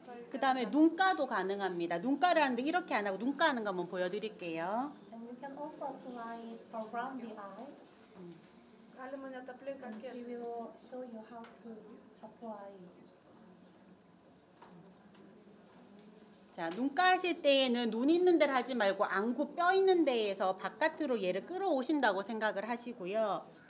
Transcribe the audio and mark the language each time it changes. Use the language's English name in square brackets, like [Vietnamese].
[Korean] 그 다음에 눈가도 가능합니다. 눈가를 하는데 이렇게 안 하고 눈가 하는 거 한번 보여드릴게요. [English] And you can also apply it around the eye. [Lithuanian] Galima net aplink akis. [English] She will show you how to apply it. [Korean] 자, 눈가 하실 때에는 눈 있는 데를 하지 말고 안구 뼈 있는 데에서 바깥으로 얘를 끌어오신다고 생각을 하시고요.